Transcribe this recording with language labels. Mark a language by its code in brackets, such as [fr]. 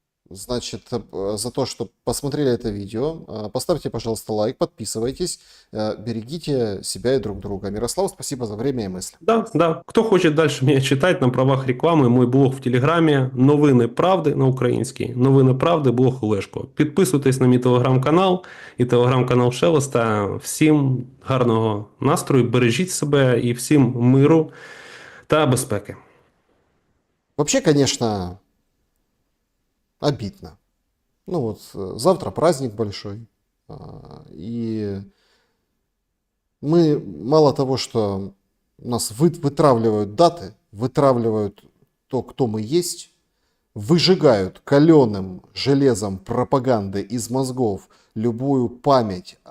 [ru] Значит, за то, что посмотрели это видео. Поставьте, пожалуйста, лайк, подписывайтесь, берегите себя и друг друга. Мирослав, спасибо за время и мысли. Да, да. Кто хочет дальше меня читать на правах рекламы, мой блог в [uk] Телеграмі «Новини правди» на українській. «Новини правди», блог Олешко. Підписуйтесь на мій телеграм-канал і телеграм-канал Шелеста. Всім гарного настрою, бережіть себе і всім миру та безпеки. [ru] Вообще, конечно, обидно. Ну вот, завтра праздник большой. И мы мало того, что нас вытравливают даты, вытравливают то, кто мы есть, выжигают каленым железом пропаганды из мозгов любую память.